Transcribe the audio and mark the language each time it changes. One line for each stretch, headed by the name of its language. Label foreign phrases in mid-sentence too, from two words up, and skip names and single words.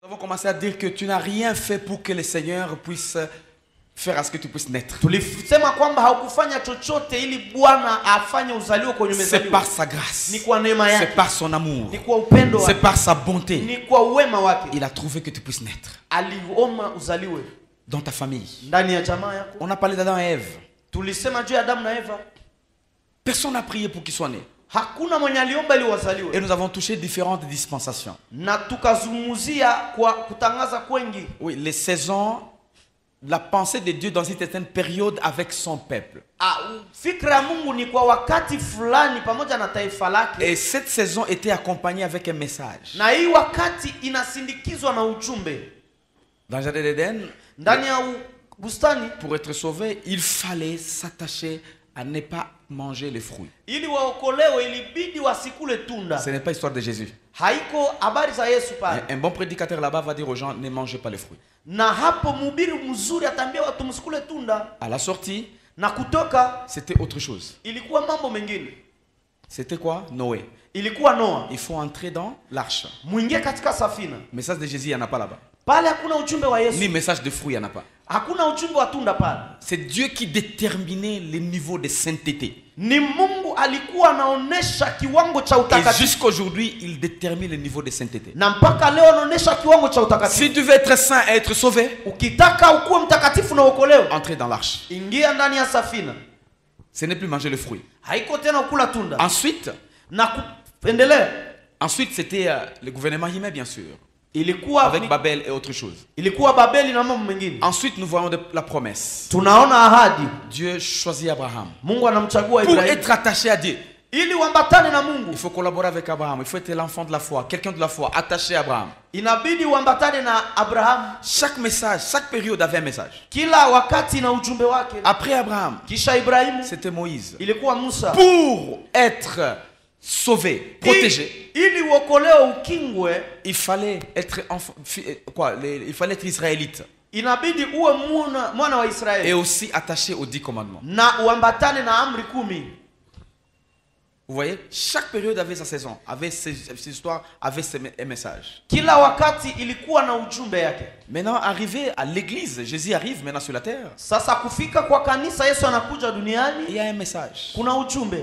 French: Nous avons commencé à dire que tu n'as rien fait pour que le Seigneur puisse faire à ce que tu puisses naître.
Swahili: Tulisema kwamba haukufanya chochote ili Bwana afanye uzalio kwenye umezaliwa.
French: C'est par sa grâce.
Swahili: Ni kwa neema yake.
French: C'est par son amour.
Swahili: Ni kwa upendo wake.
French: C'est par sa bonté.
Swahili: Ni kwa wema wake.
French: Il a trouvé que tu puisses naître.
Swahili: Aliomba uzaliwe
French: dans ta famille.
Swahili: Ndani ya jamaa yako.
French: On a parlé d'Adam et Ève.
Swahili: Tulisema juu ya Adamu na Eva.
French: Personne n'a prié pour qu'ils soient nés.
Swahili: Hakuna mwenye aliomba ili wazaliwe.
French: Et nous avons touché différentes dispensations.
Swahili: Na tukazungumzia kwa kutangaza kwengi.
French: Oui, les saisons, la pensée de Dieu dans une certaine période avec son peuple.
Swahili: Fikra Mungu ni kwa wakati fulani pamoja na taifa lake.
French: Et cette saison était accompagnée avec un message.
Swahili: Na hii wakati inasindikizwa na ujumbe.
French: Dans le jardin d'Éden,
Swahili: ndani ya bustani,
French: pour être sauvé, il fallait s'attacher à ne pas manger les fruits.
Swahili: Ili waokolewe ilibidi wasikule tunda.
French: Ce n'est pas l'histoire de Jésus.
Swahili: Haiko habari za Yesu pale.
French: Un bon prédicateur là-bas va dire aux gens, ne mangez pas les fruits.
Swahili: Na hapo mhubiri mzuri atambia watu msikule tunda.
French: À la sortie,
Swahili: na kutoka,
French: c'était autre chose.
Swahili: Ilikuwa mambo mengine.
French: C'était quoi? Noé.
Swahili: Ilikuwa Noa.
French: Il faut entrer dans l'arche.
Swahili: Muingie katika safina.
French: Message de Jésus, il n'y en a pas là-bas.
Swahili: Pale hakuna ujumbe wa Yesu. Ni
French: message de fruits, il n'y en a pas.
Swahili: Hakuna ujumbe wa tunda pale.
French: C'est Dieu qui déterminait le niveau de sainteté.
Swahili: Ni Mungu alikuwa anaonesha kiwango cha utakatifu.
French: Et jusqu'aujourd'hui, il détermine le niveau de sainteté.
Swahili: Na mpaka leo anaonesha kiwango cha utakatifu.
French: Si tu veux être saint et être sauvé,
Swahili: ukitaka ukuwe mtakatifu na uokolewe,
French: entrez dans l'arche.
Swahili: Ingia ndani ya safina.
French: Ce n'est plus manger le fruit.
Swahili: Haiko tena ukula tunda.
French: Ensuite,
Swahili: na kuendelea.
French: Ensuite, c'était le gouvernement humain, bien sûr.
Swahili: Ilikuwa
French: avec Babel et autre chose.
Swahili: Ilikuwa Babeli na mambo mengine.
French: Ensuite, nous voyons la promesse.
Swahili: Tunaona ahadi.
French: Dieu choisit Abraham.
Swahili: Mungu anamchagua
French: Pour
Swahili: Ibrahim.
French: être attaché à Dieu.
Swahili: Ili uambatane na Mungu.
French: Il faut collaborer avec Abraham. Il faut être l'enfant de la foi, quelqu'un de la foi, attaché à Abraham.
Swahili: Inabidi uambatane na Abraham.
French: Chaque message, chaque période avait un message.
Swahili: Kila wakati na ujumbe wake.
French: Après Abraham,
Swahili: kisha Ibrahim,
French: c'était Moïse.
Swahili: Ilikuwa Musa.
French: Pour être sauvé, protégé,
Swahili: ili uokolewe ukingwe,
French: il fallait être il fallait être israélite.
Swahili: Inabidi uwe mwana wa Israeli.
French: Et aussi attaché aux 10 commandements.
Swahili: Na uambatane na amri 10.
French: Vous voyez, chaque période avait sa saison, avait ses histoires, avait ses messages.
Swahili: Kila wakati ilikuwa na ujumbe yake.
French: Maintenant, arrivé à l'église, Jésus arrive maintenant sur la terre.
Swahili: Sasa kufika kwa kanisa, Yesu anakuja duniani.
French: Il y a un message.
Swahili: Kuna ujumbe.